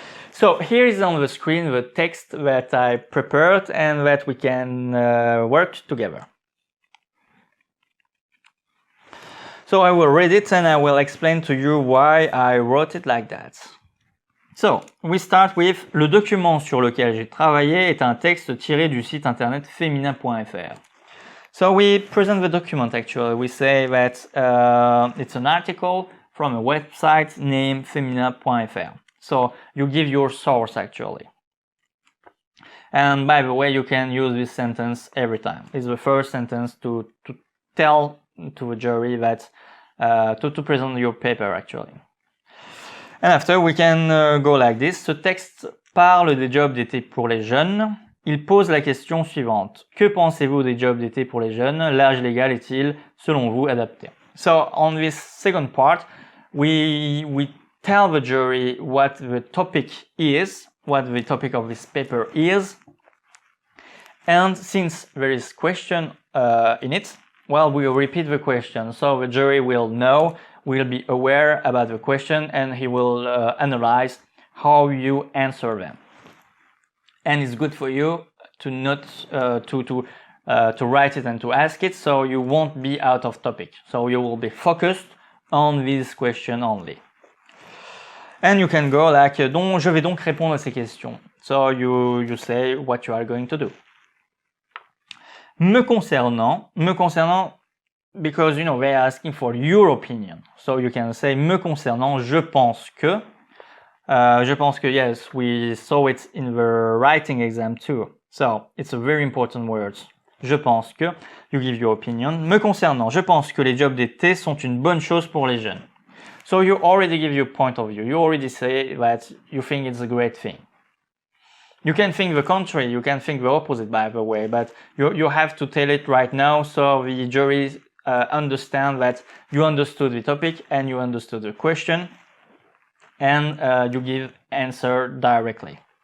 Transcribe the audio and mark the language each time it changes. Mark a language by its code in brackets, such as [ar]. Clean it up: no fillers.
[en] So here is on the screen the text that I prepared and that we can work together. So I will read it and I will explain to you why I wrote it like that. So, we start with [fr] le document sur lequel j'ai travaillé est un texte tiré du site internet feminin.fr. [en] So we present the document actually. We say that it's an article from a website named feminin.fr. So you give your source actually. And by the way, you can use this sentence every time. It's the first sentence to tell to a jury that to present your paper actually. And after we can go like this. [fr] Ce texte parle des jobs d'été pour les jeunes. Il pose la question suivante. Que pensez-vous des jobs d'été pour les jeunes? L'âge légal est-il, selon vous, adapté? [en] So on this second part, we tell the jury what the topic is, what the topic of this paper is. And since there is question in it, Well, we'll repeat the question, so the jury will be aware about the question, and he will analyze how you answer them. And it's good for you to not to write it and to ask it, so you won't be out of topic. So you will be focused on this question only. And you can go like, [fr] je vais donc répondre à ces questions. [en] So you say what you are going to do. Me concernant, because they're asking for your opinion. So you can say [fr] me concernant, je pense que. [en] Yes, we saw it in the writing exam too. So it's a very important word. [fr] Je pense que, [en] you give your opinion. [fr] Me concernant, je pense que les jobs d'été sont une bonne chose pour les jeunes. [en] So you already give your point of view. You already say that you think it's a great thing. You can think the contrary, you can think the opposite, by the way, but you have to tell it right now so the jury understand that you understood the topic and you understood the question, and you give answer directly.